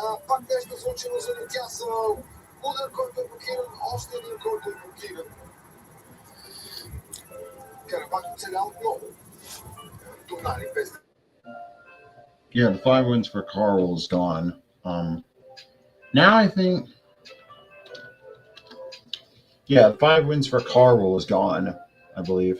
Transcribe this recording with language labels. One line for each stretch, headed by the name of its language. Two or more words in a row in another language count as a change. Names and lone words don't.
Bulgarian: Пак нещо случило за Нюкасъл. Удар, който е блокиран. Още един, който е блокиран. Карабак оцеля отново. Тонали без...
English: Yeah, the 5 wins for Carl is gone. Now I think... Yeah, the 5 wins for Carl is gone, I believe.